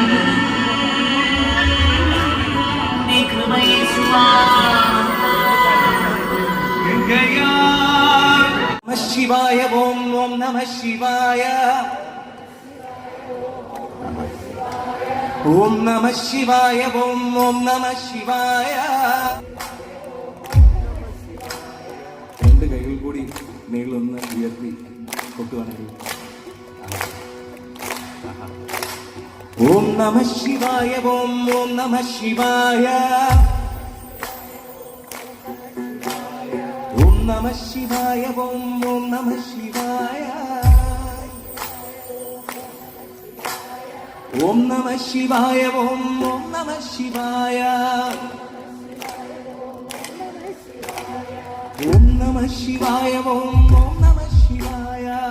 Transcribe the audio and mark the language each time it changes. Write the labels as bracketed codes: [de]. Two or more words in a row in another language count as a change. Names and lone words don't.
[sa] नमः शिवाय ओम ओम नमः शिवाय ओम नमः शिवाय ओम ओम नमः शिवाय [ml] രണ്ട് കൈകൾ കൂടി മേളിലൊന്ന് ഉയർത്തി കൊട്ടുവാണെങ്കിൽ [sa] ओम नमः शिवाय ओम ओम नमः शिवाय ओम नमः शिवाय ओम ओम नमः शिवाय ओम नमः शिवाय ओम ओम नमः शिवाय ओम नमः शिवाय ओम ओम नमः शिवाय